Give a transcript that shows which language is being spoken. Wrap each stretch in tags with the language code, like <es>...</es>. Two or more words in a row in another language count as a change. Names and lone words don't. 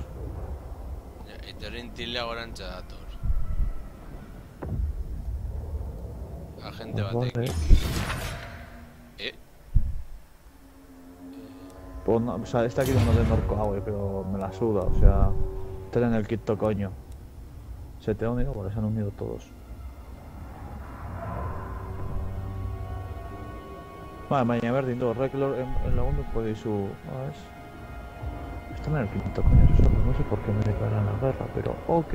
<eu>Etorrin tila gorantza dator. Agente batekin.</eu> <es>Pues no, o sea, está aquí uno de orco, pero me la suda, o sea... Tienen el quinto coño. Se te ha unido porque se han unido todos. Vale,</es> <eu>baina berdin du, horrek lagunduko dizu...</eu> <es>Están en el quinto coño, eso no sé por qué me declaran la guerra, pero ok.</es>